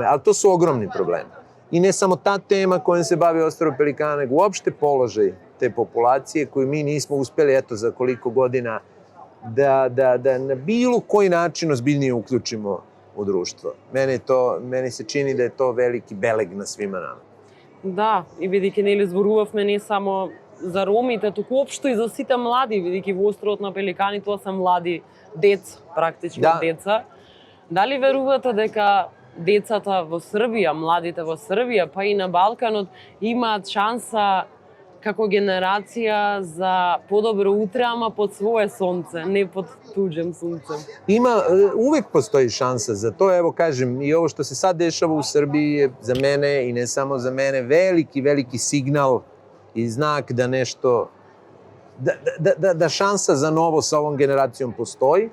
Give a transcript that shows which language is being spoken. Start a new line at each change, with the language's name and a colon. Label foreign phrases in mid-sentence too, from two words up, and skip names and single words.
Serbian: Ali to su ogromni problemi. I ne samo ta tema kojom se bavi Ostrvo pelikana, nego uopšte položaj te populacije koju mi nismo uspeli za koliko godina da na bilo koji način ozbiljnije uključimo u društvo. Meni se čini da je to veliki beleg na svima nama.
Macedonian: Да, и бидејќи нели зборувавме не само за ромите, туку општо и за сите млади, бидејќи во Островот на пеликани тоа се млади деца, практично деца. Дали верувате дека децата во Србија, младите во Србија, па и на Балканот имаат шанса како генерација за подобро утре, ама под свое сонце, не под
Serbian: tuđem suncem? Uvek postoji šansa za to. Evo kažem, i ovo što se sad dešava u Srbiji je za mene i ne samo za mene veliki signal i znak da nešto, da šansa za novo sa ovom generacijom postoji.